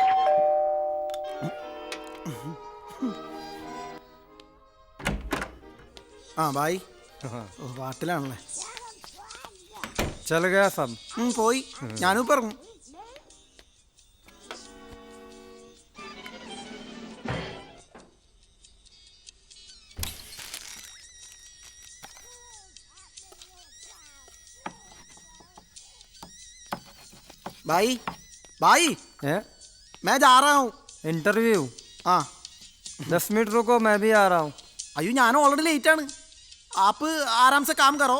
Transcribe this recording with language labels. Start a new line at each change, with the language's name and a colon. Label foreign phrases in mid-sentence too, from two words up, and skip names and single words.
Malayalam: ആ ബായ് പാട്ടിലാണല്ലേ.
Hindi: चला गया सब.
Malayalam: പോയി, ഞാനും പറഞ്ഞു.
Hindi: भाई भाई मैं जा रहा हूँ इंटरव्यू. हाँ 10 मिनट रुको, मैं भी आ रहा हूँ.
Malayalam: അയ്യോ ഞാൻ
English: already late
Malayalam: ആണ്.
Hindi: आप आराम से काम करो.